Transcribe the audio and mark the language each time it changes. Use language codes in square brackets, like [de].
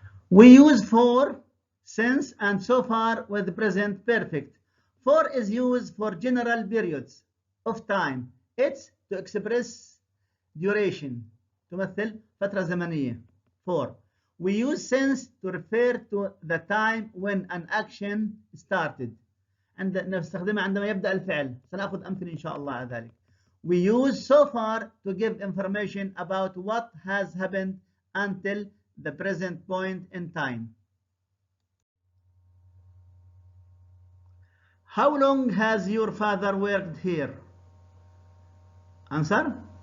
[en] We use for, since, and so far with the present perfect. For is used for general periods of time. It's to express duration. [ar] تمثل فترة زمنية. For. [en] We use since to refer to the time when an action started. [ar] نستخدمها عندما يبدأ الفعل. سنأخذ أمثلة إن شاء الله على ذلك. [en] We use so far to give information about what has happened until the present point in time. How long has your father worked here? Answer.